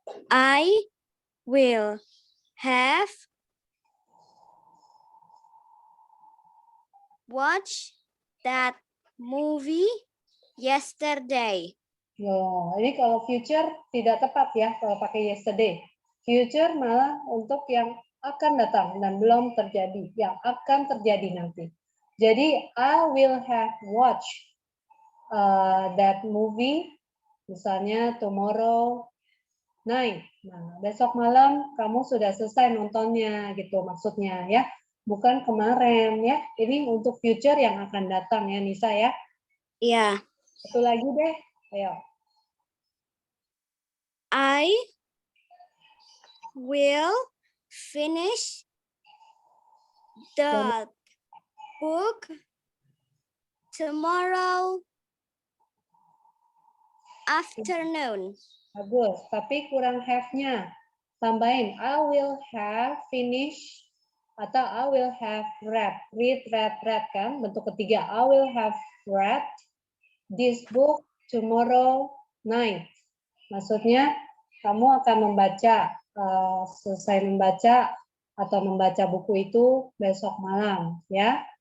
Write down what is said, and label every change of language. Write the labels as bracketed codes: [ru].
[en] I will have watched that movie yesterday. [id] Loh, ini kalau future tidak tepat ya kalau pakai yesterday. Future malah untuk yang akan datang dan belum terjadi, yang akan terjadi nanti. Jadi [en] I will have watched that movie, [id] misalnya [en] tomorrow night. [id] Nah, besok malam kamu sudah selesai nontonnya gitu maksudnya ya. Bukan kemarin ya. Ini untuk future yang akan datang ya Nisa ya. Iya. Satu lagi deh. Ayo. [en] I will finish the book tomorrow afternoon. [id] Bagus, tapi kurang have-nya. Tambahin, [en] I will have finished [id] atau [en] I will have read. Read, read [id] kan? Bentuk ketiga. [en] I will have read this book tomorrow night. [id] Maksudnya, kamu akan membaca, selesai membaca atau membaca buku itu besok malam, ya?